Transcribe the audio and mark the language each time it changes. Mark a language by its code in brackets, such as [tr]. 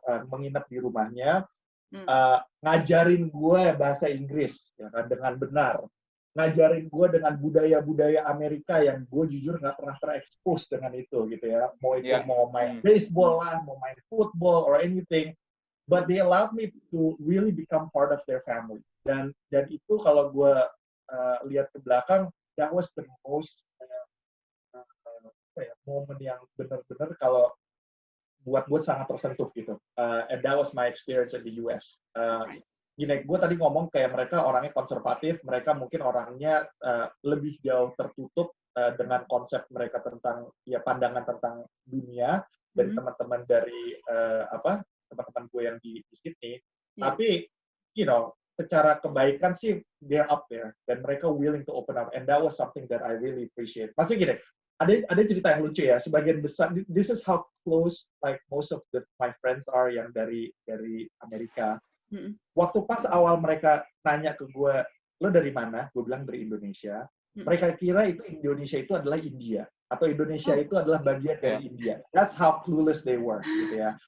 [id] menginap di rumahnya, ngajarin gue bahasa Inggris ya kan, dengan benar, ngajarin gue dengan budaya-budaya Amerika yang gue jujur nggak pernah terekspos dengan itu gitu ya, mau main baseball lah, mau main football [en] or anything, but they allowed me to really become part of their family. [id] Dan itu kalau gue lihat ke belakang, [en] that was the most [id] momen yang benar-benar kalau buat gue sangat tersentuh gitu. [en] And that was my experience in the US. [id] Gue tadi ngomong kayak mereka orangnya konservatif, mereka mungkin orangnya lebih jauh tertutup dengan konsep mereka tentang pandangan tentang dunia dari teman-teman dari teman-teman gue yang di Sydney. Tapi secara kebaikan sih [en] they're up there [id] dan mereka [en] willing to open up, and that was something that I really appreciate. [id] Masih gini, ada cerita yang lucu ya, sebagian besar, [en] this is how close like most of my friends are [id] yang dari Amerika. Waktu pas awal mereka nanya ke gue, lo dari mana? Gue bilang dari Indonesia. Mereka kira itu Indonesia itu adalah India atau Indonesia itu adalah bagian dari India. [en] That's how clueless they were, gitu ya.